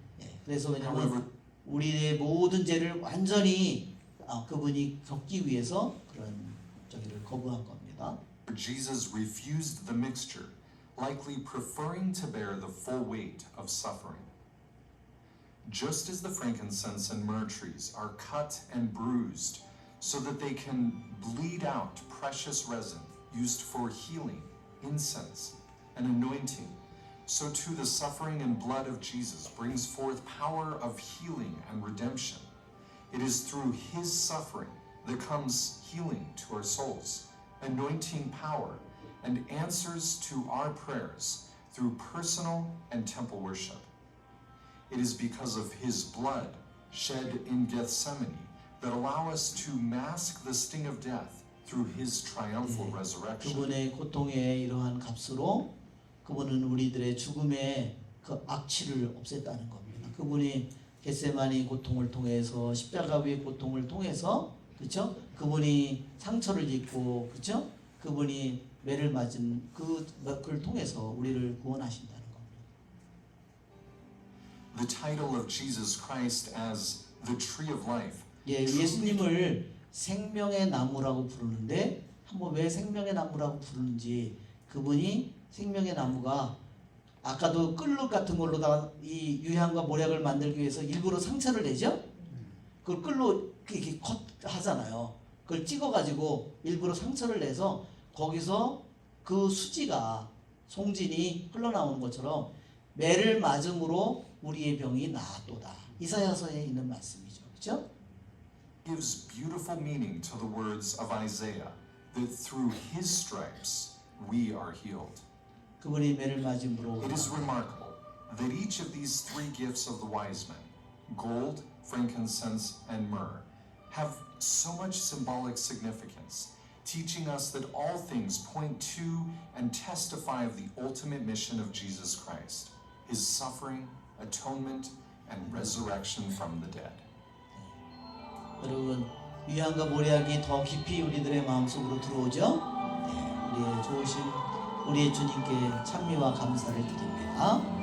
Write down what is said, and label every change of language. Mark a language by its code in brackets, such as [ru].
[ko] 예, 그래서 왜냐하면 우리의 모든 죄를 완전히 그분이 겪기 위해서 그런 저기를 거부한 겁니다. [en] Jesus refused the mixture, likely preferring to bear the full weight of suffering. Just as the frankincense and myrrh trees are cut and bruised so that they can bleed out precious resin used for healing, incense, and anointing, so too the suffering and blood of Jesus brings forth power of healing and redemption. It is through his suffering that comes healing to our souls, anointing power, and answers to our prayers through personal and temple worship. It is because of his blood shed in Gethsemane that allow us to mask the sting of death through his triumphal resurrection. [ko] 그분의 고통의 이러한 값으로 그분은 우리들의 죽음의 그 악취를 없앴다는 겁니다. 그분이 겟세마니 고통을 통해서 십자가 위의 고통을 통해서 그렇죠? 그분이 상처를 입고 그렇죠? 그분이 매를 맞은 그걸 통해서 우리를 구원하신다는 겁니다. [en] The title of Jesus Christ as the tree of life. [ko] 예, 예수님을 생명의 나무라고 부르는데 한번 왜 생명의 나무라고 부르는지 그분이 생명의 나무가 아까도 끌룩 같은 걸로다가 이 유향과 모략을 만들기 위해서 일부러 상처를 내죠. 그걸 끌로 이렇게 하잖아요. 그걸 찍어가지고 일부러 상처를 내서 거기서 그 수지가 송진이 흘러나오는 것처럼 매를 맞음으로 우리의 병이 나았도다. 이사야서에 있는 말씀이죠. 그렇죠? [en] Gives beautiful meaning to the words of Isaiah that through his stripes we are healed. [ko] 그분이 매를 맞음으로 [en] It is remarkable that each of these three gifts of the wise men, gold, frankincense, and myrrh, have so much symbolic significance, teaching us that all things point to and testify of the ultimate mission of Jesus Christ, his suffering, atonement, and resurrection from the dead. [ko] 여러분 위안과 모략이 더 깊이 우리들의 마음속으로 들어오죠? 네, 우리의 좋으신 우리의 주님께 찬미와 감사를 드립니다.